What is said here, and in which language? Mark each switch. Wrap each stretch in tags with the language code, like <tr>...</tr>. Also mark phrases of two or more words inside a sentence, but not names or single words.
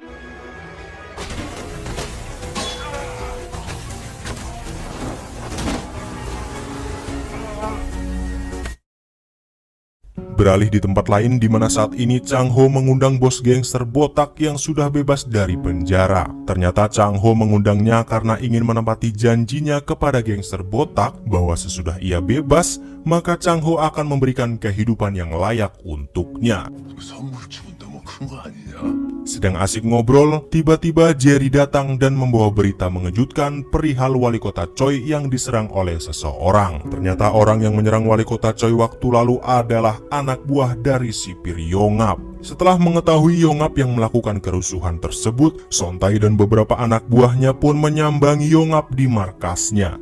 <id>Beralih di tempat lain di mana saat ini Chang Ho mengundang bos gangster botak yang sudah bebas dari penjara. Ternyata Chang Ho mengundangnya karena ingin menepati janjinya kepada gangster botak bahwa sesudah ia bebas, maka Chang Ho akan memberikan kehidupan yang layak untuknya.</id> <ko>선물 주면 너무 큰 거 아니냐?</ko> <id>Sedang asik ngobrol, tiba-tiba Jerry datang dan membawa berita mengejutkan perihal wali kota Choi yang diserang oleh seseorang. Ternyata orang yang menyerang wali kota Choi waktu lalu adalah anak buah dari sipir Yongap. Setelah mengetahui Yongap yang melakukan kerusuhan tersebut, Sontai dan beberapa anak buahnya pun menyambangi Yongap di markasnya.</id>